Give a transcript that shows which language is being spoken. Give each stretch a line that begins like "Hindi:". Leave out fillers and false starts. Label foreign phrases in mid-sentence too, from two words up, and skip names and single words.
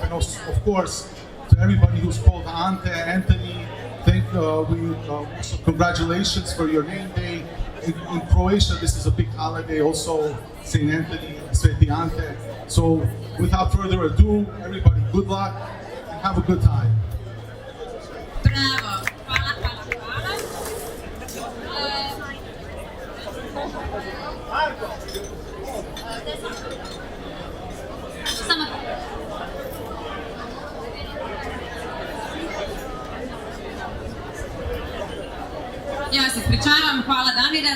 English: And also, of course, to everybody who's called Ante, Anthony, so congratulations for your name day. In Croatia, this is a big holiday, also St. Anthony, Sveti Ante. So without further ado, everybody, good luck and have a good time.
Croatian: Bravo! Hvala, hvala, hvala. Ja se ispričavam, hvala Damire.